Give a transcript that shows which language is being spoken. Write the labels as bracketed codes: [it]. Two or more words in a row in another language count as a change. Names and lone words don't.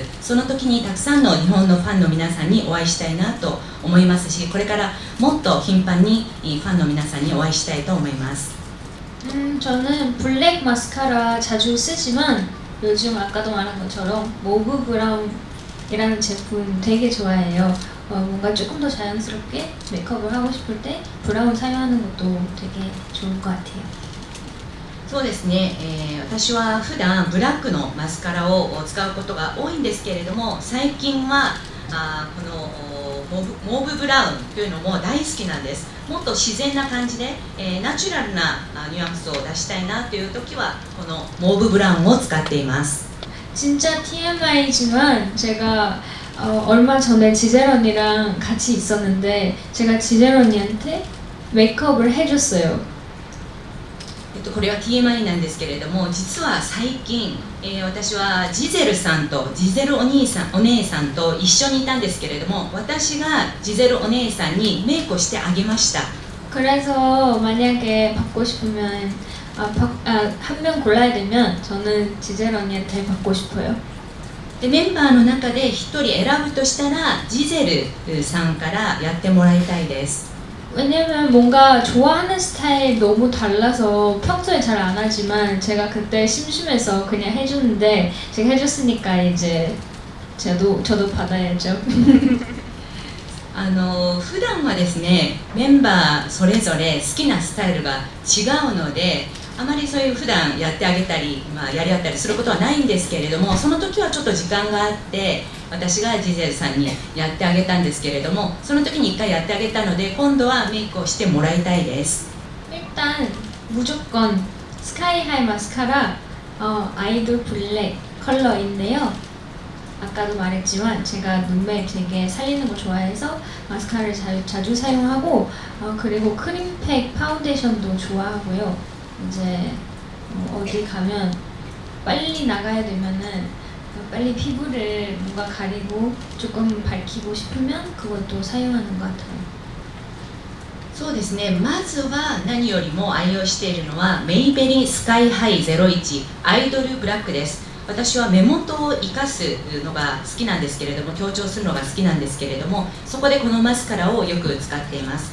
[ja] その時にたくさんの日本のファンの皆さんにお会いしたいなと思いますし、これからもっと頻繁にファンの皆さんにお会いしたいと思います。 [ko] 저는 블랙 마스카라 자주 쓰지만 요즘 아까도 말한 것처럼 모브 브라운이라는 제품 되게 좋아해요. 뭔가 조금 더 자연스럽게 메이크업을 하고 싶을 때 브라운 사용하는 것도 되게 좋을 것 같아요. [ja] そうですね、私は普段ブラックのマスカラを使うことが多いんですけれども、最近はこのモーブブラウンというのも大好きなんです。もっと自然な感じで、ナチュラルなニュアンスを出したいなという時はこのモーブブラウンを使っています。 [ko] 진짜 TMI지만 제가 얼마 전에 지젤 언니랑 같이 있었는데 제가 지젤 언니한테 메이크업을 해줬어요. [ja] これは TMI なんですけれども、実は最近、私はジゼルさんとジゼルお姉さんと一緒にいたんですけれども、私がジゼルお姉さんにメイクをしてあげました。 [ko] 그래서 만약에 받고 싶으면 한 명 골라야 되면 저는 지젤 언니한테 받고 싶어요. [ja] でメンバーの中で1人選ぶとしたらジゼルさんからやってもらいたいです。 [ko] 왜냐면 뭔가 좋아하는 스타일 너무 달라서 평소에 잘 안 하지만 제가 그때 심심해서 그냥 해줬는데 제가 해줬으니까 이제 저도 받아야죠. [ja] 普段はですね、メンバーそれぞれ好きなスタイルが違うので、あまりそういう普段やってあげたり、やり合ったりすることはないんですけれども、その時はちょっと時間があって私がジゼルさんにやってあげたんですけれども、その時に1回やってあげたので今度はメイクをしてもらいたいです。 [ko] 일단 무조건 스카이하이 마스카라 아이돌 블랙 컬러인데요. 아까도 말했지만 제가 눈매 되게 살리는 거 좋아해서 마스카라를 자주 사용하고 그리고 크림팩 파운데이션도 좋아하고요. 이제 어디 가면 빨리 나가야 되면은 빨리 피부를 뭔가 가리고 조금 밝히고 싶으면 그것도 사용하는 것 같아요. [ja] そうですね、まずは何よりも愛用しているのはメイベリスカイハイ01アイドルブラックです。私は目元を生かすのが好きなんですけれども、強調するのが好きなんですけれども、そこでこのマスカラをよく使っています。